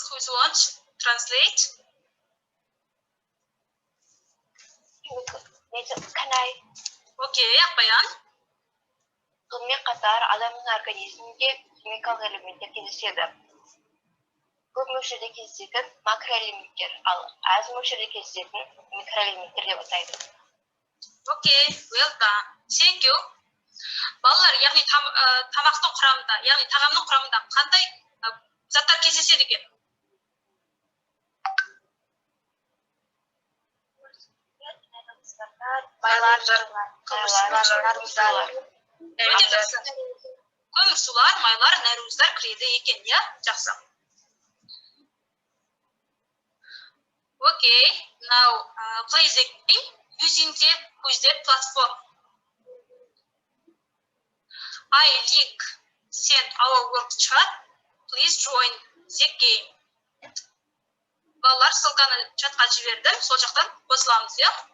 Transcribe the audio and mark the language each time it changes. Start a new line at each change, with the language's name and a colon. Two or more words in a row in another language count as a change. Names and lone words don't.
English: Who is want? Translate. Okay, Akbayan.
Kazakh: Сонымен қатар адамның организмінде химикалық элементтер кездеседі. Көп мөлшерде кездесетін макроэлементтер, ал аз мөлшерде кездесетін микроэлементтер деп атайды.
English: Okay, well done. Thank you.
Kazakh: Балалар, яғни тамақтың құрамында, яғни тағамның құрамында қандай заттар кездеседі екен? Майлар, нарыздар. Өте жақсы. Көмірсулар, майлар, нәруыздар кіреді екен, я? Жақсы.
English: Okay, now play the game using the Quizlet platform. I link send our work chat. Please join the game.
Kazakh: Балалар, ссылканы чатқа жібердім, сол жақтан қосыламыз, я?